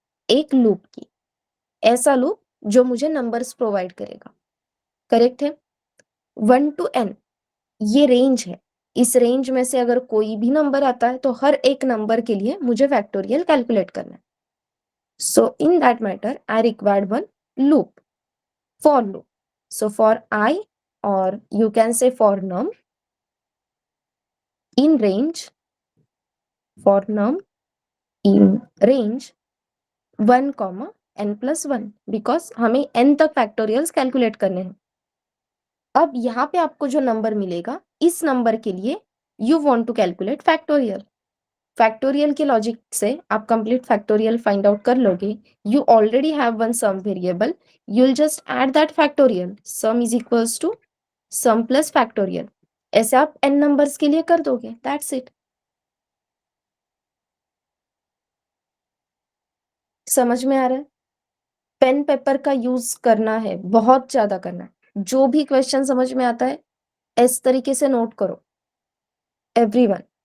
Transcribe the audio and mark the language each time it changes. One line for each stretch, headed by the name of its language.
Hindi: एक लूप की। ऐसा लूप जो मुझे नंबर्स प्रोवाइड करेगा। करेक्ट है। 1 to n ये रेंज है। इस रेंज में से अगर कोई भी नंबर आता है तो हर एक नंबर के लिए मुझे फैक्टोरियल कैलकुलेट करना है।
English: So in that matter I required one loop, for loop. So for I, or you can say for num, in range, for num in range 1 comma n plus 1, because
Hindi: हमें n तक factorials calculate करने हैं। अब यहाँ पे आपको जो number मिलेगा, इस नंबर के लिए
English: You want to calculate factorial.
Hindi: Factorial के लॉजिक से आप कंप्लीट फैक्टोरियल फाइंड आउट कर लोगे।
English: You already have one sum variable, you'll just add that factorial, sum is equals to sum plus factorial।
Hindi: ऐसे आप n नंबर्स के लिए कर दोगे,
English: That's it.
Hindi: समझ में आ रहा है? पेन पेपर का यूज करना है, बहुत ज्यादा करना है। जो भी क्वेश्चन समझ में आता है इस तरीके से नोट करो एवरीवन।